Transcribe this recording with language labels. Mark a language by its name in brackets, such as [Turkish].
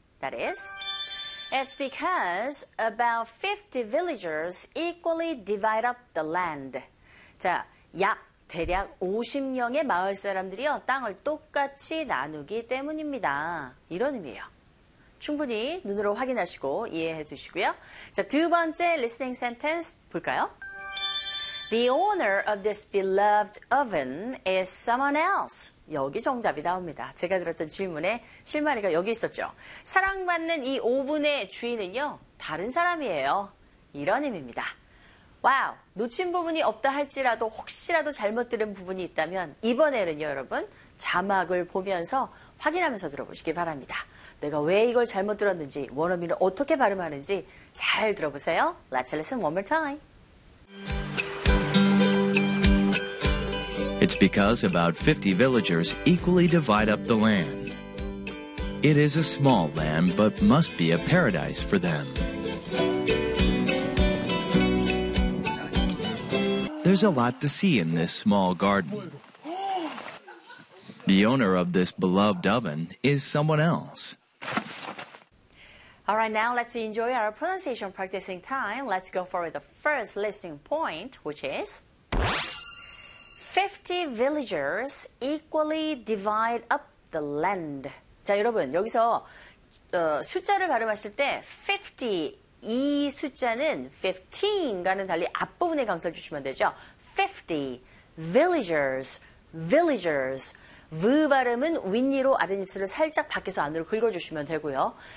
[English] That is, it's because about 50 villagers equally divide up the land. [Korean] 자, 약 대략 50명의 마을 사람들이요, 땅을 똑같이 나누기 때문입니다. 이런 의미예요. 충분히 눈으로 확인하시고 이해해 두시고요. 자, 두 번째 listening sentence 볼까요? [English] The owner of this beloved oven is someone else. [Korean] 여기 정답이 나옵니다. 제가 들었던 질문에 실마리가 여기 있었죠. 사랑받는 이 오븐의 주인은요, 다른 사람이에요. 이런 의미입니다. 와우, 놓친 부분이 없다 할지라도 혹시라도 잘못 들은 부분이 있다면 이번에는요, 여러분, 자막을 보면서 확인하면서 들어보시기 바랍니다. 내가 왜 이걸 잘못 들었는지, 원어민을 어떻게 발음하는지 잘 들어보세요. [English] Let's listen one more time. It's because about 50 villagers equally divide up the land. It is a small land, but must be a paradise for them. There's a lot to see in this small garden. The owner of this beloved oven is someone else. All right, now let's enjoy our pronunciation practicing time. Let's go for the first listening point, which is 50 villagers equally divide up the land. [Korean] 자, 여러분, 여기서 숫자를 발음하실 때 50, 이 숫자는 15과는 달리 앞부분에 강조를 주시면 되죠. [English] 50 villagers, villagers. [Korean] V 발음은 윗니로 아랫입술을 살짝 밖에서 안으로 긁어주시면 되고요.